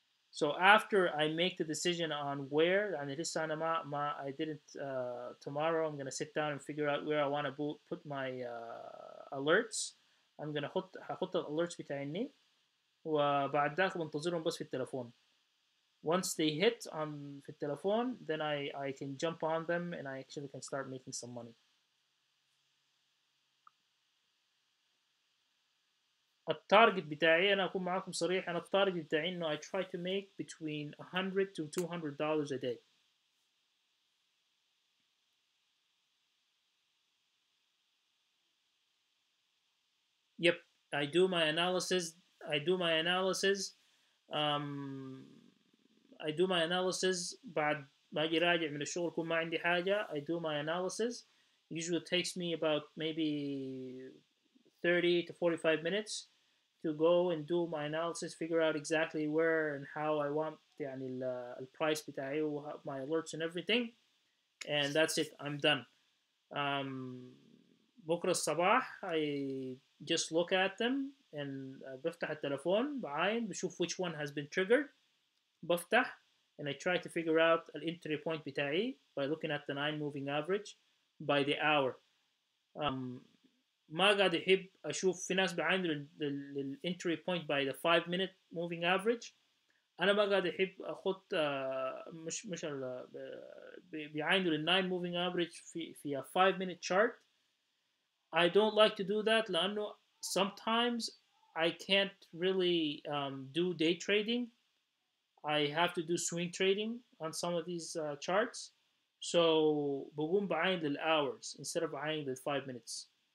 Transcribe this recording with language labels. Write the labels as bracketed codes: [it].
[en] So after I make the decision on where, and it is I didn't, tomorrow I'm gonna sit down and figure out where I want to put my alerts. I'm gonna [ar] هحط alerts بتاعيني وبعد ذاك بنتظرهم بس في التلفون. [en] Once they hit on [ar] في التلفون [en] then I can jump on them and I actually can start making some money. [ar] التارجت بتاعي انا اكون معاكم صريح، انا التارجت بتاعي انه [en] I try to make between 100 to $200 a day. Yep, I do my analysis. I do my analysis. [ar] um, [en] I do my analysis [ar] بعد ما اجي راجع من الشغل كون ما عندي حاجة. [en] I do my analysis. Usually it takes me about maybe 30 to 45 minutes to go and do my analysis, figure out exactly where and how I want [ar] يعني البرايس بتاعي [en] و my alerts and everything, and that's it. I'm done. Um, [ar] بكرة الصباح [en] I just look at them and [ar] بفتح التلفون بعاين بشوف [en] which one has been triggered. بفتح and I try to figure out الانتري point بتاعي by looking at the 9 moving average by the hour. [ar] um, ما قاعد يحب اشوف في ناس بيعاينوا للانتري [en] point by the 5 minute moving average. [ar] انا ما قاعد احب اخد مش بيعاينوا لل 9 [en] moving average [ar] في [en] a 5 minute chart. I don't like to do that لانه sometimes I can't really do day trading. I have to do swing trading on some of these charts. [ar] So بقوم بعين للhours [en] instead of [ar] بعين لل 5 minutes.